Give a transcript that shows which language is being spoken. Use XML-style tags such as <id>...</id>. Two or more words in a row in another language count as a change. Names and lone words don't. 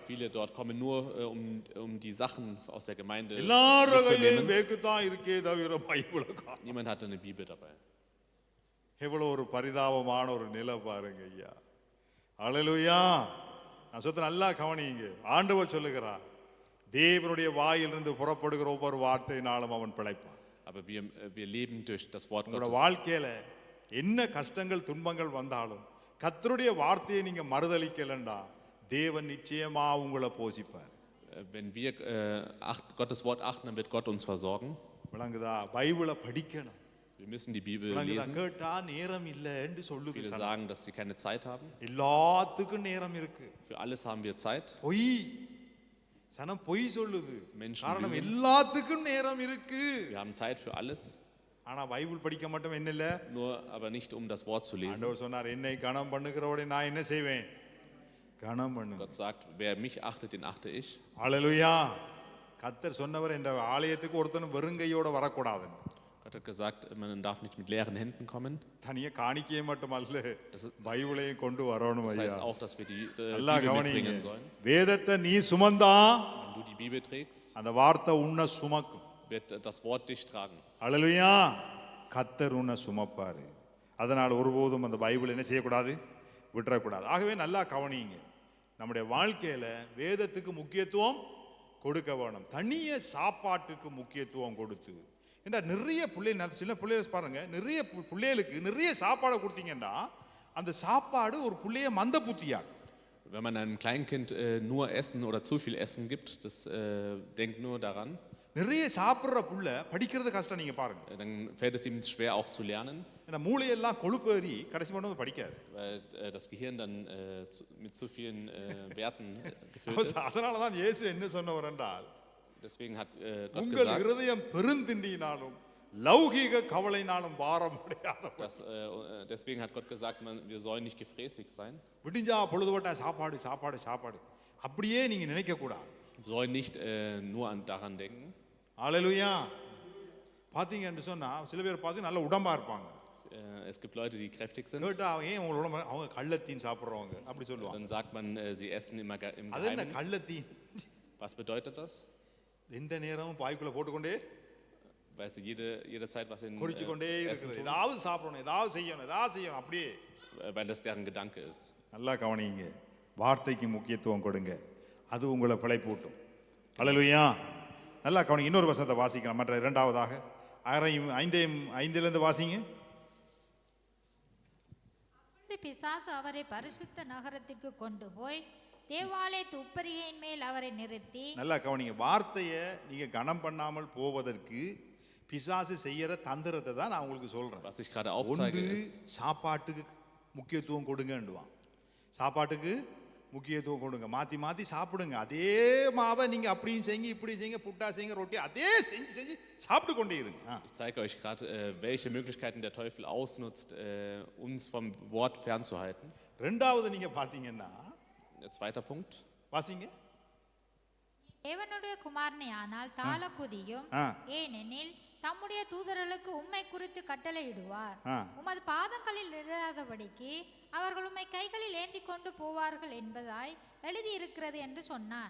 <de>Viele dort kommen nur, um die Sachen aus der Gemeinde</de> <ta>எல்லாரும் கையிலும்</ta> <de>mitzunehmen.</de> <ta>பேக்கு தான் இருக்கே தவிர பைபிளை காணோம்.</ta> <de>Niemand hatte eine Bibel dabei.</de> <ta>எவ்வளவு ஒரு பரிதாபமான ஒரு நிலை பாருங்க ஐயா. அல்லேலூயா! நான் சொல்ல நல்லா கவனிங்க. ஆண்டவர் சொல்லுகிறார், தேவனுடைய வாயிலிருந்து புறப்படுகிற ஒவ்வொரு வார்த்தையினாலும் அவன் பிழைப்பான்.</ta> <de>Aber wir leben durch das Wort</de> <ta>உங்களோட</ta> <de>Gottes.</de> <ta>வாழ்க்கையில என்ன கஷ்டங்கள் துன்பங்கள் வந்தாலும் கர்த்தருடைய வார்த்தையை நீங்க மறுதலிக்கலண்டா, தேவன் நிச்சயமா உங்களை போஷிப்பார்.</ta> <de>Wenn wir Gottes Wort achten, dann wird Gott uns versorgen.</de> <ta>விளங்குதா? பைபிளை படிக்கணும்.</ta> <de>Wir müssen die Bibel</de> <ta>விளங்குதா?</ta> <de>lesen.</de> <ta>கேட்டா நேரம் இல்லைன்னு சொல்லுது.</ta> <de>Viele sagen, dass sie keine Zeit haben.</de> <ta>எல்லாத்துக்கும் நேரம் இருக்கு.</ta> <de>Für alles haben wir Zeit.</de> <ta>பொய் சனம் பொய் சொல்லுது.</ta> <de>Menschen</de> <ta>காரணம்</ta> <de>lügen.</de> <ta>எல்லாத்துக்கும் நேரம் இருக்கு.</ta> <de>Wir haben Zeit für alles,</de> <ta>ஆனா பைபிள் படிக்க மட்டும் என்ன இல்ல.</ta> <de>nur aber nicht um das Wort zu lesen.</de> <ta>ஆண்டவர் சொன்னார், என்னை கனம் பண்ணுகிறவரை நான் என்ன செய்வேன்? கனம் பண்ணுவேன்.</ta> <de>Gott sagt, wer mich achtet, den achte ich.</de> <ta>அல்லேலூயா! கர்த்தர் சொன்னவர், இந்த ஆலயத்துக்கு ஒருத்தனும் வெறுங்கையோட வரக்கூடாது.</ta> <de>Gott hat gesagt, man darf nicht mit leeren Händen kommen.</de> <ta>தனியா காணிக்கையை மட்டும் அல்ல, பைபிளையும் கொண்டு வரணும்</ta> <de>Das</de> <ta>ஐயா.</ta> <de>heißt auch, dass wir die</de> <ta>நல்லா</ta> <de>Bibel</de> <ta>கவனிங்க.</ta> <de>mitbringen sollen.</de> <ta>வேதத்தை நீ சுமந்தா</ta> <de>Wenn du die Bibel trägst,</de> <ta>அந்த வார்த்தை உன்னை சுமக்கும்.</ta> <de>wird das Wort dich tragen.</de> <ta>அல்லேலூயா! கர்த்தர் உன்னை சுமப்பாரு. அதனால் ஒருபோதும் அந்த பைபிள் என்ன செய்யக்கூடாது? விட்டுறக்கூடாது. ஆகவே நல்லா கவனிங்க, நம்முடைய வாழ்க்கையில வேதத்துக்கு முக்கியத்துவம் கொடுக்க வேணும். தனிய சாப்பாட்டுக்கு முக்கியத்துவம் கொடுத்து, ஏன்னா நிறைய சில பிள்ளைகள் பாருங்க, நிறைய பிள்ளைகளுக்கு நிறைய சாப்பாடை கொடுத்தீங்கன்னா அந்த சாப்பாடு ஒரு பிள்ளைய மந்த புத்தியாகும்.</ta> <de>Wenn man einem Kleinkind nur Essen oder zu viel Essen gibt, das denkt nur daran.</de> <ta>நிறைய சாப்பிட்ற புள்ள படிக்கிறது கஷ்டம். நீங்க பாருங்க,</ta> <de>dann fällt es ihm schwer auch zu lernen,</de> <ta>ஏன்னா மூளையெல்லாம் கொழுப்பேறி கடைசி மட்டும் வந்து படிக்காது.</ta> <de>weil das Gehirn dann mit zu vielen Werten gefüllt ist.</de> <ta>அதனால தான் இயேசு என்ன சொன்னவர் என்றால்,</ta> <de>Deswegen hat Gott</de> <ta>உங்கள்</ta> <de>gesagt,</de> <ta>இருதயம் பெருந்திண்டியினாலும் லௌகீக கவலைனாலும் பாரம் அடையாத.</ta> <de>deswegen hat Gott gesagt, wir sollen nicht gefräßig sein.</de> <ta>விடிஞ்சா பொழுதுபட்டா சாப்பாடு சாப்பாடு சாப்பாடு அப்படியே நீங்க நினைக்க கூடாது.</ta> <de>Wir sollen nicht nur daran denken.</de> <ta>ஹல்லேலூயா. பாத்தீங்கன்னு சொன்னா சில பேர் பார்த்து நல்ல உடம்பா இருப்பாங்க.</ta> <de>Es gibt Leute, die kräftig sind.</de> <ta>கேட்டா ஏன் உங்களோட உடம்பு, அவங்க கள்ளத்தீன் சாப்பிடுறவங்க அப்படி சொல்லுவாங்க.</ta> <de>Dann sagt man, sie essen immer im</de> <ta>அது என்ன</ta> <de>Geheimen.</de> <ta>கள்ளத்தீன்?</ta> <de>Was bedeutet das?</de> <ta>எந்த நேரமும் பாய்க்குள்ள போட்டுக்கொண்டே</ta> <de>Weißt du, jederzeit was in</de> <ta>குறிச்சு கொண்டே</ta> <de>Essen</de> <ta>இருக்குது.</ta> <de>tun,</de> <ta>ஏதாவது சாப்பிடணும், ஏதாவது செய்யணும் அப்படியே.</ta> <de>weil das deren Gedanke ist.</de> <ta>நல்லா கவனிங்க, வார்த்தைக்கு முக்கியத்துவம் கொடுங்க, அது உங்களை பிழைப்பூட்டும். ஹல்லேலூயா. நல்லா கவனிங்க. இன்னொரு வசனத்தை வாசிக்கலாம். மற்ற இரண்டாவதாக 5:5 வாசிங்க. பிசாசு அவரை பரிசுத்த நகரத்துக்கு கொண்டு போய் தேவாலயத்து உப்பரிகையின் மேல் அவரை நிறுத்தி. நல்லா கவனிங்க, வார்த்தையை நீங்க கனம் பண்ணாமல் போவதற்கு பிசாசு செய்யற தந்திரத்தை தான் நான் உங்களுக்கு சொல்றேன்.</ta> <de>Was ich gerade aufzeige ist,</de> <ta>சாப்பாட்டுக்கு முக்கியத்துவம் கொடுங்கன்னுவான். சாப்பாட்டுக்கு முக்கியத்துவம் கொடுங்க, மாத்தி மாத்தி சாப்பிடுங்க. அதே மாவை நீங்க அப்படியும் செய்யுங்க, இப்படி செய்யுங்க, புட்டா செய்யுங்க, ரொட்டி அதே செஞ்சு செஞ்சு சாப்பிட்டு கொண்டே இருங்க.</ta> <de>ich zeige euch gerade, welche Möglichkeiten der Teufel ausnutzt, uns vom Wort fernzuhalten.</de> <ta>ரெண்டாவது நீங்க பாத்தீங்கன்னா,</ta> <de>Zweiter Punkt.</de> <ta>வாசிங்க. தேவனுடைய குமாரனை ஆனால் தாள குதியும், ஏனெனில் தம்முடைய தூதர்களுக்கு உம்மை குறித்து கட்டளையிடுவார். உமது பாதங்களில் இடாதபடிக்கு அவர்கள் உம்மை கைகளில் ஏந்தி கொண்டு போவார்கள் என்பதாய் எழுதி இருக்கிறது என்று சொன்னான்.</ta>